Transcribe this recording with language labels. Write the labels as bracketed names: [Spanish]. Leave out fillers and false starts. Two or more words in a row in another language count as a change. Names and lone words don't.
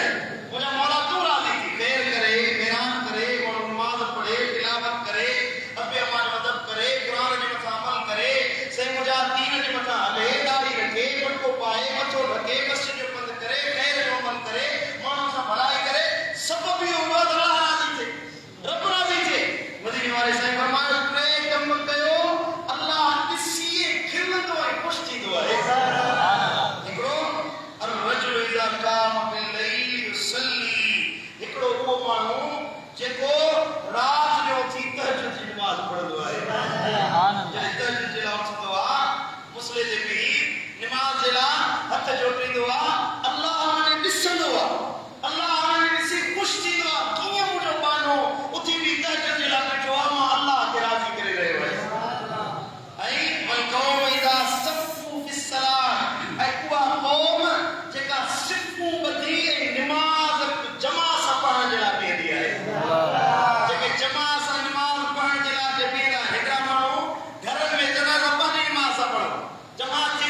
[Sindhi] मुंहिंजा मौला तूं राज़ी थी, ख़ैर करे, बयान करे, नमाज पढ़े, तिलावत करे, अबे अम्मा जो अदब करे, कुरान जे मथां अमल करे, से मुंहिंजा दीन जे मथां हले, दाढ़ी रखे, पटको पाए, मथो रखे, मस्जिद जो बंदि करे, ख़ैर जो अमल करे, माण्हुनि सां भलाई करे, सबब इहो हूंदो आहे त अल्लाह राज़ी थिए, रब राज़ी थिए। मदीने वाले साईं फरमायो 3 कम कयो अल्लाह ॾिसी खिलंदो आहे, ख़ुशि थींदो आहे। [Arabic] हिकिड़ो الرجل إذا قام بالليل يصلي, [Sindhi] हिकिड़ो उहो माण्हू जेको रात जो उथी तहज्जुद जी नमाज़ पढ़ंदो आहे। जॾहिं तहज्जुद जे लाइ उथंदो आहे, मुसले ते बीही नमाज़ जे लाइ हथ जोड़ींदो आहे, अल्लाह हुन ॾिसंदो आहे, अल्लाह हुन ॾिसी ख़ुशि थींदो आहे। कीअं मुंहिंजो बानो उथी बि तहज्जुद जे लाइ वेठो आहे, मां अल्लाह खे राज़ी करे रहियो आहियां। [Arabic] ऐं والقوم إذا صفوا في الصلاة, [Sindhi] ऐं उहा क़ौम जेका सिफ़ूं ॿधी ऐं नमाज़ जमा सां पढ़ण जे लाइ बीहंदी आहे। जेके जमा सां नमाज़ पढ़ण जे लाइ बीहंदा, हिकिड़ा माण्हू घरनि में जनाज़ा पंहिंजी नमाज़ सां पढ़ो, जमा